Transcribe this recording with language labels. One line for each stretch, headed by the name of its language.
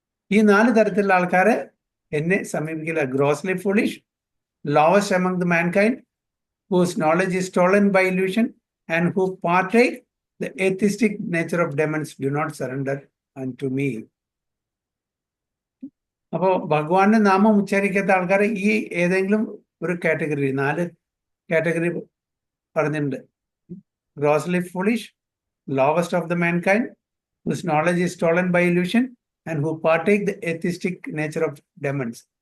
Malayalam: ഈ 4 തരത്തിലുള്ള ആൾക്കാരെ എന്നെ സമീപിക്കില്ല.
English: Grossly foolish, lowest among the mankind, whose knowledge is stolen by illusion and who partake the atheistic nature of demons, do not surrender unto me.
Malayalam: അപ്പോ ഭഗവാന്റെ നാമം ഉച്ചരിക്കാത്ത ആൾക്കാരെ ഈ ഏതെങ്കിലും ഒരു കാറ്റഗറി, 4 കാറ്റഗറി പറഞ്ഞിട്ടുണ്ട്.
English: Grossly foolish, lowest of the mankind, whose knowledge is stolen by illusion and who partake the atheistic nature of demons.